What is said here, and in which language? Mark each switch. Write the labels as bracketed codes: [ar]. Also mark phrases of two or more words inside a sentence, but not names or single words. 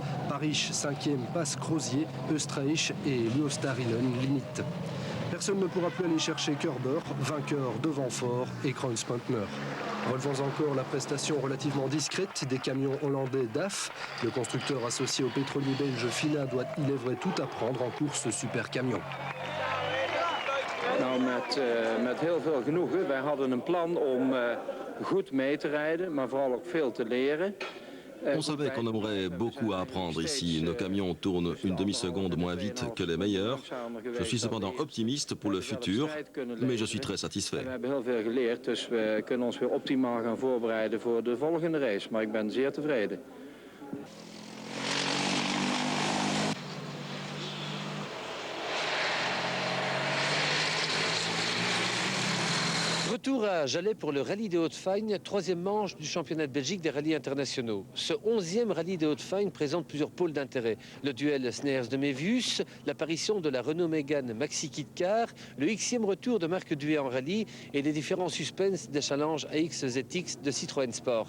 [fr] Paris, cinquième, passe Crozier, Österreich et Luostarinen limite. Personne ne pourra plus aller chercher Körber, vainqueur devant Faure et Kreuzpontner. Relevons encore la prestation relativement discrète des camions hollandais DAF. Le constructeur associé au pétrolier belge Fina doit, il est vrai, tout apprendre en course super camion. [nl] Nou, met heel veel genoegen. Wij hadden een plan om goed mee te rijden, maar vooral ook veel te leren. [fr] On savait qu'on aurait beaucoup à apprendre ici. Nos camions tournent une demi-seconde moins vite que les meilleurs. Je suis cependant optimiste pour le futur, mais je suis très satisfait. [nl] We hebben heel veel geleerd, dus we kunnen ons weer optimaal gaan voorbereiden voor de volgende race. Maar ik ben zeer tevreden. [fr] Retour à Jalais pour le rallye des Hauts-de-Fagne, troisième manche du championnat de Belgique des rallyes internationaux. Ce 11e rallye des Hauts-de-Fagne présente plusieurs pôles d'intérêt. Le duel Sneers de Mévius, l'apparition de la Renault Mégane Maxi Kit Car, le Xème retour de Marc Duet en rallye et les différents suspens des challenges AX ZX de Citroën Sport.